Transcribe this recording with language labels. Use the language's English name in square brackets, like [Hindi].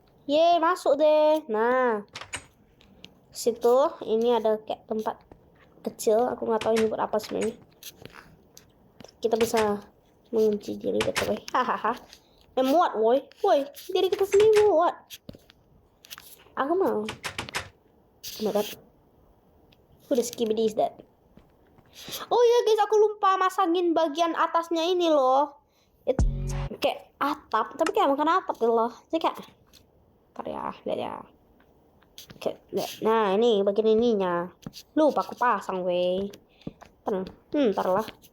[Indonesian] Yeay, masuk deh. Nah. Situ ini ada kayak tempat kecil, aku nggak tahu ini buat apa sebenarnya. Kita bisa mengunci diri betul, hahaha. Muat woi diri kita sendiri muat. Aku mau. [English] Oh my god, who the skibidi is that? [Indonesian] Oh iya guys, aku lupa masangin bagian atasnya ini loh. Itu kayak atap, tapi kayak bukan atap gitu loh. Jadi kayak lihat ya. Oke, nah ini bagian ininya. Lupa aku pasang weh. Ntar lah.